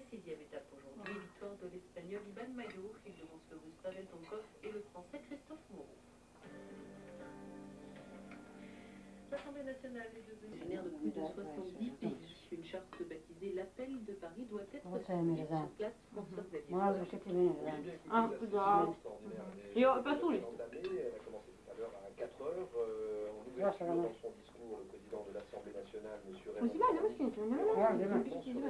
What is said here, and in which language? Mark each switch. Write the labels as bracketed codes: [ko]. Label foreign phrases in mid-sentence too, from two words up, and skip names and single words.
[fr] 6e étape aujourd'hui, victoire de l'Espagnol Iban Mayo, qui devance le russe Pavel Tonkov et le Français Christophe Moreau. L'Assemblée nationale est devenue génère de plus de 70 pays. Une charte baptisée l'Appel de Paris doit être soumise sur place pour sauver les [hr] Moram završiti meni dan. Ah, da. Jo, [fr] pas tous les. Elle a commencé tout à l'heure à 4 heures. En ouverture dans son discours, le président de l'Assemblée nationale, M. Raymond Aussi bien, il y a aussi une